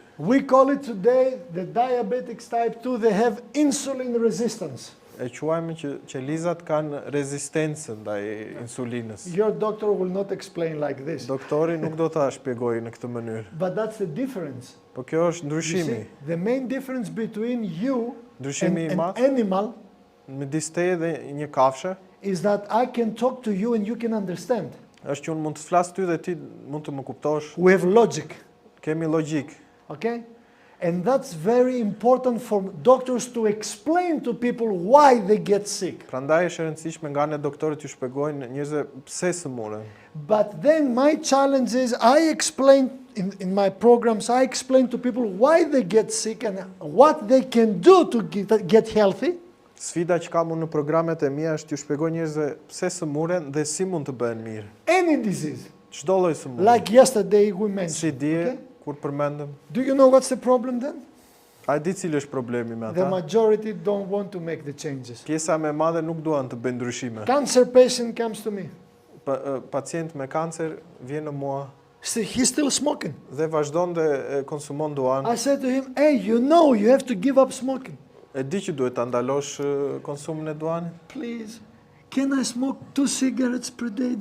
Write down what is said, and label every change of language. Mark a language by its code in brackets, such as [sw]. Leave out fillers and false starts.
[en] We call it today, the diabetics type 2, they have insulin resistance. [sq] e quajmë që qelizat kanë rezistencë ndaj insulinës. [en] Your doctor will not explain like this. [sq] Doktori nuk do ta shpjegojë në këtë mënyrë. [en] But that's the difference. [sq] Po kjo është [en] You [sq] ndryshimi. [en] see, the main difference between you and [sq] Ndryshimi i [en] an [sq] madh [en] animal [sq] midis teje dhe një kafshë [en] is that I can talk to you and you can understand. [sq] është që unë mund të flas ty dhe ti mund të më kuptosh. [en] We have logic, [sq] Kemi logjik. [en] okay? And that's very important for doctors to explain to people why they get sick. [sq] Prandaj është e rëndësishme nga ne doktorët ju shpjegojnë njerëzve pse sëmuren. [en] But then my challenge is I explain in my programs, I explain to people why they get sick and what they can do to get healthy. [sq] Sfida që kam unë në programet e mia është t'ju shpjegoj njerëzve pse sëmuren dhe si mund të bëhen mirë. [en] Any disease. [sq] Çdo lloj sëmundje. [en] Like yesterday we [sq] Si [en] mentioned. [sq] dje [en] Okay? [sq] kur përmendëm, [en] Do you know what's the problem then? [sq] a di cili është problemi me [en] The [sq] ata? [en] majority don't want to make the changes. [sq] Pjesa më e madhe nuk duan të bëjnë ndryshime. [en] Cancer patient comes to me. [sq] Pacient me kancer vjen në mua [en] He's still smoking. [sq] dhe vazhdon dhe konsumon duan. [en] I said to him, hey, you know you have to give up smoking. [sq] E di që duhet ta ndalosh konsumin e duanit. [en] Please, can I smoke 2 cigarettes per day?